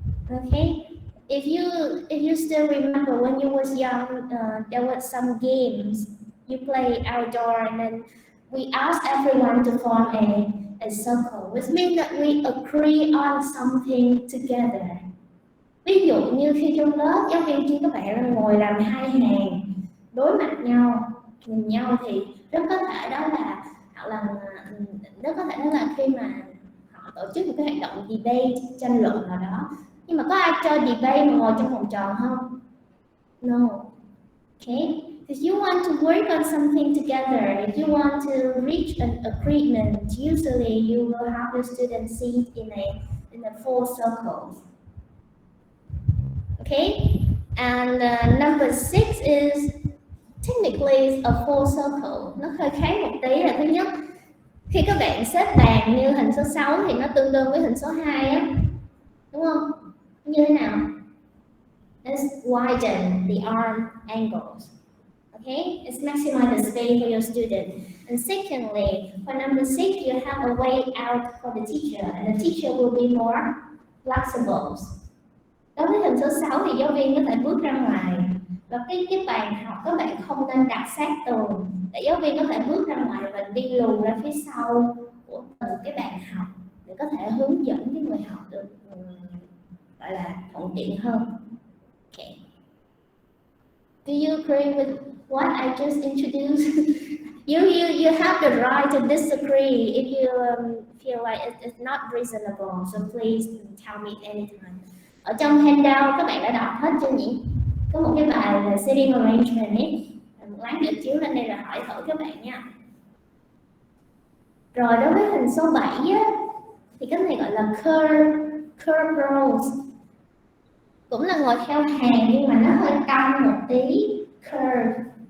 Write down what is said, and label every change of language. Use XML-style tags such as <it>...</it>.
<en>Okay, if you still remember when you was young, there was some games you play outdoor, and then we asked everyone to form a circle, which means that we agree on something together.</en> <vi>Ví dụ như khi trong lớp giáo viên kêu các bạn ngồi làm hai hàng đối mặt nhau, nhìn nhau, thì rất có thể đó là, hoặc là rất có thể đó là khi mà họ tổ chức một cái hoạt động debate, tranh luận nào đó. Nhưng mà có ai chơi debate mà ngồi trong vòng tròn không?</vi> <en>No. Okay. If you want to work on something together, if you want to reach an agreement, usually you will have your students sit in a four circles. Okay, and number 6 is technically a full circle.</en> <vi>Nó hơi khác một tí là thứ nhất, khi các bạn xếp bàn như hình số 6 thì nó tương đương với hình số 2 á, đúng không? Như thế nào?</vi> <en>Let's widen the arm angles. Okay, it's maximize the space for your student. And secondly, for number 6, you have a way out for the teacher, and the teacher will be more flexible.</en> <vi>Đối với hình số 6 thì giáo viên có thể bước ra ngoài, và cái bàn học các bạn không nên đặt sát tường, để giáo viên có thể bước ra ngoài và đi lùi ra phía sau của từng cái bàn học để có thể hướng dẫn cái người học được gọi là thuận tiện hơn.</vi> <en>Okay. Do you agree with what I just introduced? You have the right to disagree if you feel like it's not reasonable. So please tell me anytime.</en> <vi>Ở trong handout các bạn đã đọc hết chưa nhỉ? Có một cái bài là seating arrangement ấy, một lát nữa chiếu lên đây là hỏi thử các bạn nha. Rồi đối với hình số 7 á, thì cái này gọi là curve rows, cũng là ngồi theo hàng nhưng mà nó hơi cong một tí, curve.</vi>